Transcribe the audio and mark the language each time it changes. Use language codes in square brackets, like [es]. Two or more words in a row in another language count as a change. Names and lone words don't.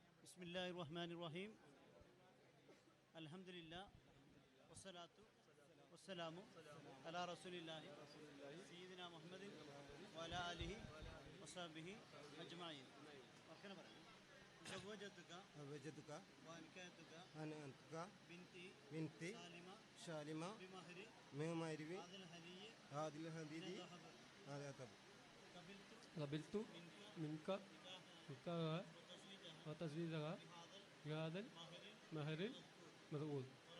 [ar] بسم الله الرحمن الرحيم. الحمد لله والصلاة والسلام على رسول الله سيدنا محمد وعلى آله وصحبه أجمعين. [ml] ഓർക്കനെ പറയാം. [ar] زوجتك وأنكحتك بنتي سالمة بمهر هذا الهدي قبلت منك نكاحها وتزويجها بهذا المهر المذعور.